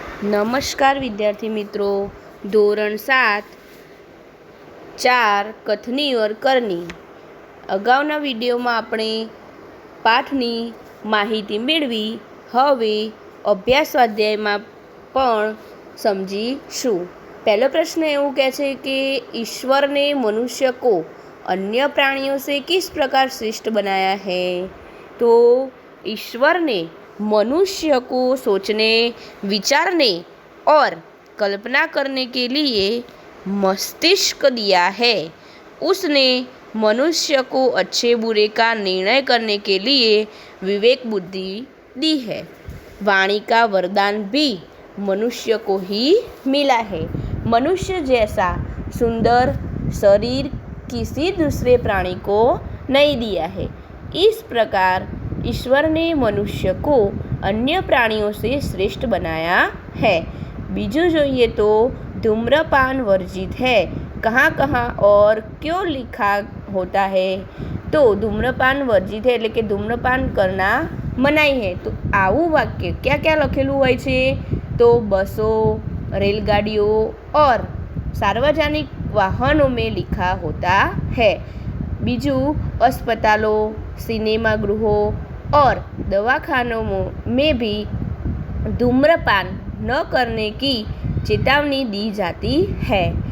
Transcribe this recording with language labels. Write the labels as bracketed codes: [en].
[gu] નમસ્કાર વિદ્યાર્થી મિત્રો, ધોરણ 7 કથની ઓર કરની અગાઉના વિડીયોમાં આપણે પાઠની માહિતી મેળવી. હવે અભ્યાસ સ્વાધ્યાયમાં પણ સમજીશું. પહેલો પ્રશ્ન એવું કહે છે કે [hi] ईश्वर ने मनुष्य को अन्य प्राणियों से किस प्रकार श्रेष्ठ बनाया है। तो ईश्वर ने मनुष्य को सोचने, विचारने और कल्पना करने के लिए मस्तिष्क दिया है। उसने मनुष्य को अच्छे बुरे का निर्णय करने के लिए विवेक बुद्धि दी है। वाणी का वरदान भी मनुष्य को ही मिला है। मनुष्य जैसा सुंदर शरीर किसी दूसरे प्राणी को नहीं दिया है। इस प्रकार ईश्वर ने मनुष्य को अन्य प्राणियों से श्रेष्ठ बनाया है। [gu] बीजू જોઈએ [hi] तो धूम्रपान वर्जित है, कहाँ कहाँ और क्यों लिखा होता है। तो धूम्रपान वर्जित है [gu] એટલે કે ધૂમ્રપાન [hi] करना मनाई है। [gu] तो આવું વાક્ય ક્યાં ક્યાં લખેલું હોય છે? [hi] तो बसों, रेलगाड़ियों और सार्वजनिक वाहनों में लिखा होता है। बीजू अस्पतालों, सिनेमा गृहों और दवाखानों में भी धूम्रपान न करने की चेतावनी दी जाती है।